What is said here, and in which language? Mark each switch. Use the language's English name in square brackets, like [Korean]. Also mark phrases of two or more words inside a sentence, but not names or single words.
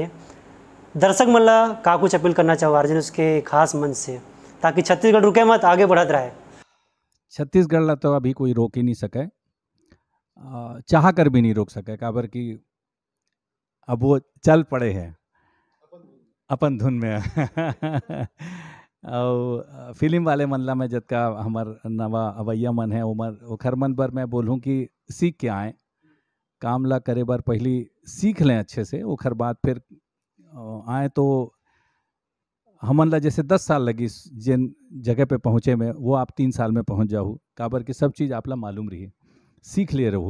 [Chhattisgarhi] दर्शक मन ला का कुछ अपील करना चाहो अर्जुन उसके खास मन से, ताकि छत्तीसगढ़ रुके मत, आगे बढ़त रहे। छत्तीसगढ़ ला तो अभी कोई रोक ही नहीं सके, चाह कर भी नहीं रोक सके, काबर कि अब वो चल पड़े हैं अपन धुन में। और फिल्म वाले मन ला मैं जतका हमार नवा अवैया मन है उमर ओखर मन पर मैं बोलूँ कि सीख के आए, काम ला करे बार पहली सीख लें अच्छे से, ओखर बाद फिर आए। तो हमन ला जैसे 10 साल लगी जिन जगह पे पहुँचे में, वो आप 3 साल में पहुँच जाओ, काबर कि सब चीज़ आप ला मालूम रही, सीख लिए रहो।